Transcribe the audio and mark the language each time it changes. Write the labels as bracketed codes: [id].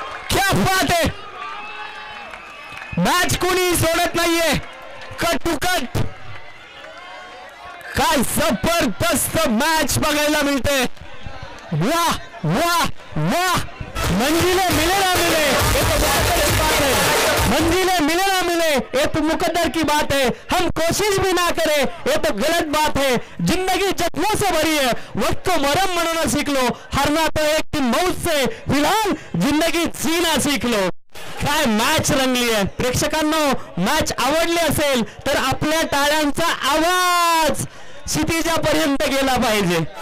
[hi] क्या बात [mr] आहे, मॅच कोणी सोडत नाहीये. कट टू कट काय जबरदस्त मॅच बघायला मिळते. [hi] वाह वाह वाह, मंजिलें मिले ना मिले ये तो मुकद्दर की बात है, मंजिलें मिले ना मिले ये तो मुकद्दर की बात है, हम कोशिश भी ना करें ये तो गलत बात है. जिंदगी जख्मों से भरी है, वक्त को मरहम बनाना सीख लो, हारना तो एक दिन मौत से, फिलहाल जिंदगी जीना सीख लो. [mr] काय मॅच रंगली आहे. प्रेक्षकांना मॅच आवडली असेल तर आपल्या टाळ्यांचा आवाज क्षितिजापर्यंत गेला पाहिजे.